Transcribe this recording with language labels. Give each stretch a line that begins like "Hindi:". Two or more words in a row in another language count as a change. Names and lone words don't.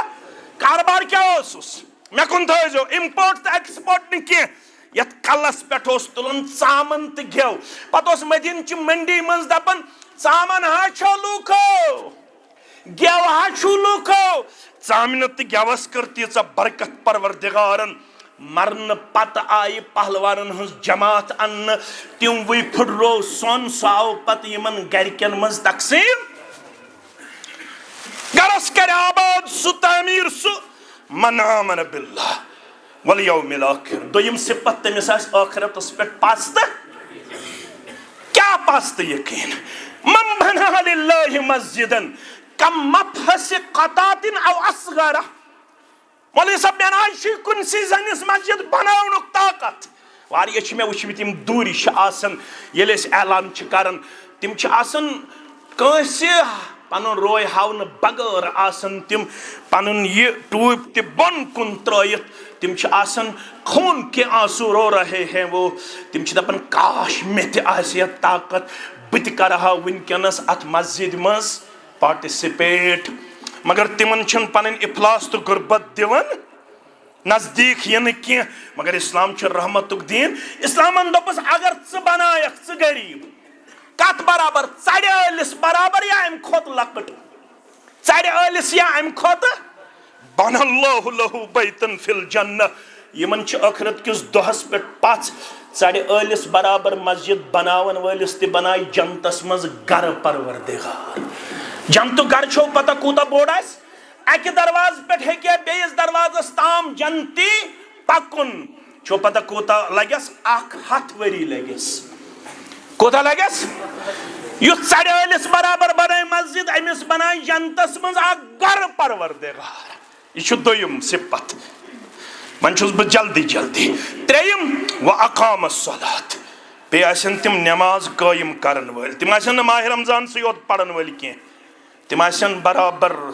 Kashmiri: کاربار کیٛاہ اوسُس مےٚ کُن تھٲیزیو اِمپورٹ تہٕ ایکسپورٹ نہٕ کینٛہہ یتھ کلس پٮ۪ٹھ اوس تُلان ژامن تہٕ گٮ۪و پتہٕ اوس مدیٖنچہِ منڈی منٛز دپان ژامن ہا چھو لوٗکھو گٮ۪و ہا چھُو لوٗکھو ژامنہِ تہٕ گٮ۪وس کٔر تیٖژاہ برکت پروردگارن مرنہٕ پتہٕ آیہِ پہلوانن ہٕنٛز جماعت اننہٕ تِموٕے پھٕٹرو سۄن سُہ آو پتہٕ یِمن گرِکٮ۪ن منٛز تقسیٖم گرس کرِ آباد سُہ تعمیٖر سُہ
Arabic: من آمن باللہ والیوم الآخر
Kashmiri: دوٚیِم صفت تٔمِس آسہِ ٲخرتس پٮ۪ٹھ پستہٕ کیٛاہ پستہٕ یقیٖن
Arabic: من بنا للہ مسجدن کم مفحص قطعۃ او اصغرہ
Kashmiri: مولوی صاحب مےٚ نہ حظ چھُے کُنسٕے زَنِس مسجد بناونُک طاقت واریاہ چھِ مےٚ وٕچھمٕتۍ یِم دوٗرِ چھِ آسان ییٚلہِ أسۍ اعلان چھِ کران تِم چھِ آسان کٲنٛسہِ پنُن روے ہاونہٕ بغٲر آسان تِم پنُن یہِ ٹوٗپۍ تہِ بۄن کُن ترٲیِتھ تِم چھِ آسان
Urdu: خوٗن کے آنسوٗ رو رہے ہیں وہ
Kashmiri: تِم چھِ دپان کاش مےٚ تہِ آسہِ ہا طاقت بہٕ تہِ کرٕ ہا وٕنکیٚنس اتھ مسجد منٛز پارٹِسِپیٹ مگر تِمن چھنہٕ پنٕنۍ اِفلاس تہٕ غُربت دِوان نزدیٖک یِنہٕ کینٛہہ مگر اسلام چھُ رحمتُک دیٖن اسلامن دوٚپُس اگر ژٕ بنایکھ ژٕ غریٖب کتھ برابر ژرِ ٲلِس برابر یا امہِ کھۄتہٕ لۄکٕٹ ژَرِ ٲلِس یا اَمہِ کھۄتہٕ
Arabic: بَنَ اللہُ لَہُ بیتن فِی الجنہ
Kashmiri: یِمن چھِ ٲخرت کِس دۄہس پٮ۪ٹھ پژھ ژَرِ ٲلِس برابر مسجد بناون وٲلِس تہِ بنایہِ جنتس منٛز گرٕ پروردگار جنتُک گرٕ چھو پتہ کوٗتاہ بوٚڑ آسہِ اَکہِ دروازٕ پٮ۪ٹھ ہیٚکہِ بیٚیِس دروازس تام جنتی پکُن چھو پتہ کوٗتاہ لگٮ۪س 100 ؤری لگٮ۪س کوٗتاہ لگٮ۪س یُس ژَرِ ٲلِس برابر بنایہِ مسجد أمِس بنایہِ جنتس منٛز اکھ گرٕ پروردگار یہ چھُ دوٚیِم صفت وۄنۍ چھُس بہٕ جلدی جلدی ترٛیٚیِم
Arabic: وَأَقَامَ الصَّلَاةَ
Kashmiri: بیٚیہِ آسن تِم نٮ۪ماز قٲیِم کرن وٲلۍ تِم آسن نہٕ ماہِ رمضانسٕے یوت پرن وٲلۍ کینٛہہ تِم آسن برابر